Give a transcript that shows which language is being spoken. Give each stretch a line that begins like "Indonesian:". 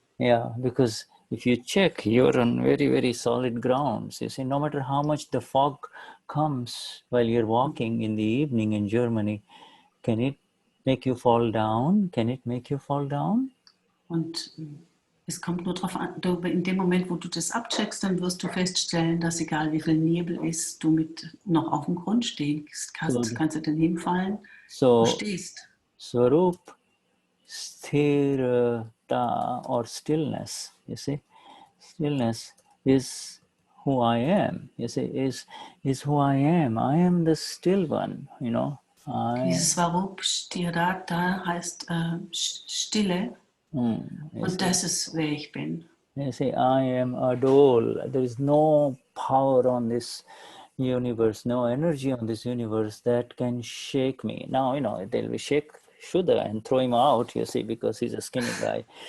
English: Yeah, because if you check, you're on very, very solid grounds. You see, no matter how much the fog comes while you're walking in the evening in Germany, can it make you fall down? Can it make you fall down?
German: Und es kommt nur darauf an, in dem Moment, wo du das abcheckst, dann wirst du feststellen, dass egal wie viel Nebel ist, du noch auf dem Grund stehst. Kannst du dann hinfallen, du stehst.
English: Swarup Sthirata or stillness, you see, stillness is who I am, you see, is who I am. I am the still one, you know.
German: Dieses Swarup Sthirata heißt Stille. Und das ist, wer ich bin.
English: You see, I am Adol. There is no power on this universe, no energy on this universe that can shake me. Now, you know, they'll be shake Shuddha and throw him out, you see, because he's a skinny guy.